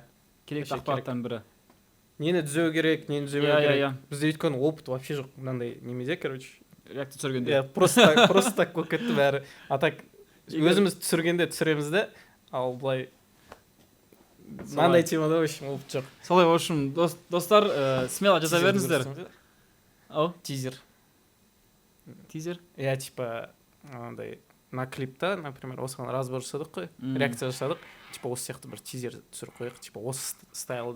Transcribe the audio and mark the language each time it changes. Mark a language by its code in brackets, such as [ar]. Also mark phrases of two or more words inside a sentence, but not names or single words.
[kk] Керекті ақпараттардың бірі. Нені түзеу керек, нені түземеу керек. Бізде өйткені [ru] опыт вообще [kk] жоқ мынандай немеде, короче. Реакция түсіргенде. Просто так болып кетті бәрі. А так өзіміз түсіргенде түсіреміз де, ал былай мынандай темада [ru] в общем опыт [kk] жоқ. Солай, [ru] в общем, [kk] достар, смело жаза беріңіздер. Тизер. Тизер? Типа, андай, на клипта, например, осыған разбор жасадық қой, реакция жасадық, типа, осы сияқты бір тизер түсіріп қойық, типа, осы стайлда.